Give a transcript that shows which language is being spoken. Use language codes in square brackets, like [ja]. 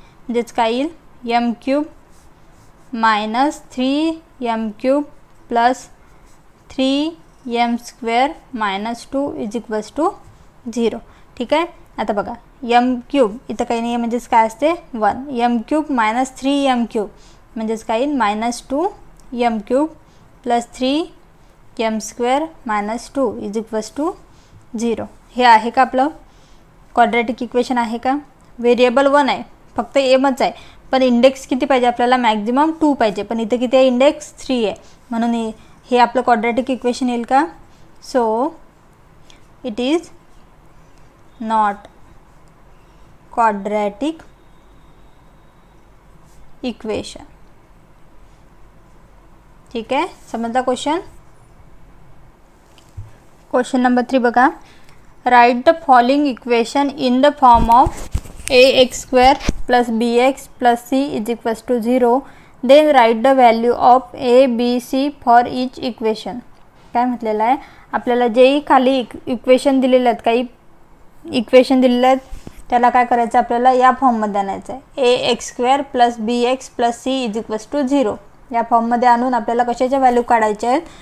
[mr] म्हणजेच काय येईल, [en] m³ minus 3m³ plus 3m square minus 2 is equals to 0. [mr] ठीक आहे, आता बघा m³ इथं काही नाही आहे, म्हणजेच काय असते 1. [en] m³ minus 3m³ [mr] म्हणजेच काय येईल -2 [en] M cube plus 3 m² minus 2 is equals to 0. [mr] हे आहे का आपलं क्वाड्रॅटिक इक्वेशन आहे का? व्हेरिएबल 1 आहे, फक्त एमच आहे, पण इंडेक्स किती पाहिजे आपल्याला? मॅक्झिमम 2 पाहिजे, पण इथे किती आहे? इंडेक्स 3 आहे, म्हणून हे आपलं क्वाड्रॅटिक इक्वेशन येईल का? [en] So it is not quadratic equation. [mr] ठीक आहे, समजला क्वेश्चन? क्वेश्चन नंबर 3 बघा. [en] Write the following equation in the form of ax² plus bx plus c is equals to 0. Then write the value of a b c for each equation. [mr] काय म्हटलेलं आहे आपल्याला? जेही खाली इक्वेशन दिलेले आहेत, काही इक्वेशन दिलेले आहेत, त्याला काय करायचं आपल्याला? या फॉर्ममध्ये आणायचं आहे. [en] ax² plus bx plus c is equals to 0 [mr] या फॉर्ममध्ये आणून आपल्याला कशाच्या व्हॅल्यू काढायच्या आहेत?